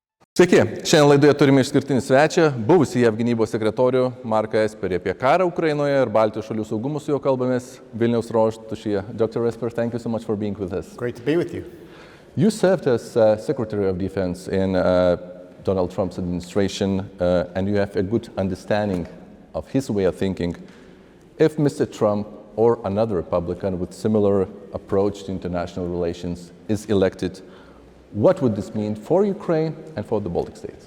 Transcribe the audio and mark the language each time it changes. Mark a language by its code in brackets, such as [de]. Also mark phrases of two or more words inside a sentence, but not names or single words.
[lt] Sveiki, šiandien laidoje turime išskirtinį svečią, buvusį JAV gynybos sekretorių Marką Esperį. Apie karą Ukrainoje ir Baltijos šalių saugumus su juo kalbamės Vilniaus rotušėje. [en] Dr. Esperis, thank you so much for being with us. Great to be with you. You served as Secretary of Defense in Donald Trump's administration, and you have a good understanding of his way of thinking. If Mr. Trump or another Republican with similar approach to international relations is elected, what would this mean for Ukraine and for the Baltic states?